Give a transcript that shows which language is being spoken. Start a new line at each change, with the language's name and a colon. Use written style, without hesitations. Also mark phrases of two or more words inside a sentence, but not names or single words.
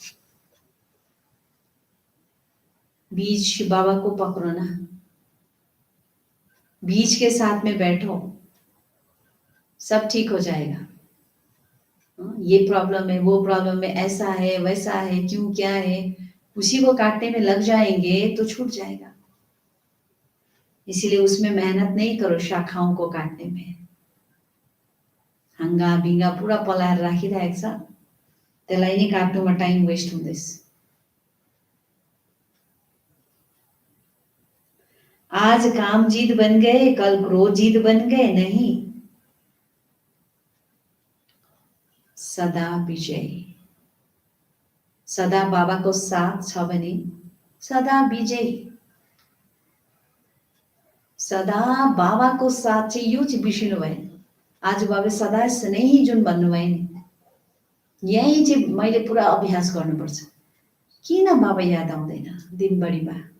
Hindi: बीज शिव बाबा को पकड़ो ना, बीज के साथ में बैठो, सब ठीक हो जाएगा। ये प्रॉब्लम है, वो प्रॉब्लम है, ऐसा है, वैसा है, क्यों, क्या है, उसी को काटने में लग जाएंगे तो छूट जाएगा। इसीलिए उसमें मेहनत नहीं करो, शाखाओं को काटने में।
Nepali: हंगा बिंगा पूरा पलाएर राखिरहेको छ, त्यसलाई नै काट्नुमा
English: time waste
Nepali: हुँदैछ।
Hindi: आज काम जीत बन गए, कल क्रोध जीत बन गए, नहीं, सदा विजयी।
Nepali: सदा बाबाको साथ छ भने सदा विजयी। सदा बाबाको साथ चाहिँ यो चाहिँ बिर्सिनु भएन। आज बाबा सदा स्नेही जुन भन्नुभयो नि, यही चाहिँ मैले पुरा अभ्यास गर्नुपर्छ। किन बाबा याद आउँदैन दिनभरिमा?